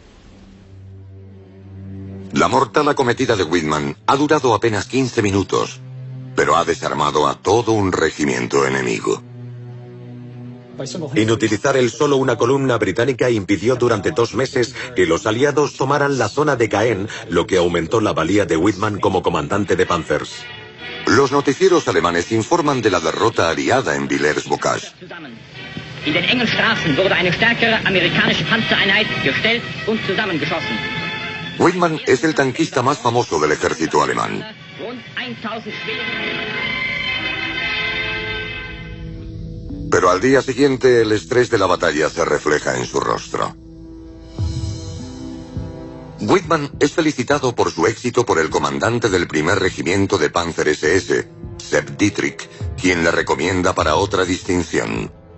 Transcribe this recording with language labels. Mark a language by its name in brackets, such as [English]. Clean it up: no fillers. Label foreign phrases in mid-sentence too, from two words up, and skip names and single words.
[Spanish] La mortal acometida de Whitman ha durado apenas 15 minutos, pero ha desarmado a todo un regimiento enemigo. Inutilizar el solo una columna británica impidió durante 2 meses que los aliados tomaran la zona de Caen, lo que aumentó la valía de Whitman como comandante de Panzers. Los noticieros alemanes informan de la derrota aliada en Villers-Bocage. [German] In den engen Straßen wurde eine stärkere amerikanische Panzereinheit gestellt und zusammengeschossen. [Spanish] Whitman es el tanquista más famoso del ejército alemán. Pero al día siguiente el estrés de la batalla se refleja en su rostro. Whitman es felicitado por su éxito por el comandante del primer regimiento de Panzer SS, Sepp Dietrich, quien le recomienda para otra distinción.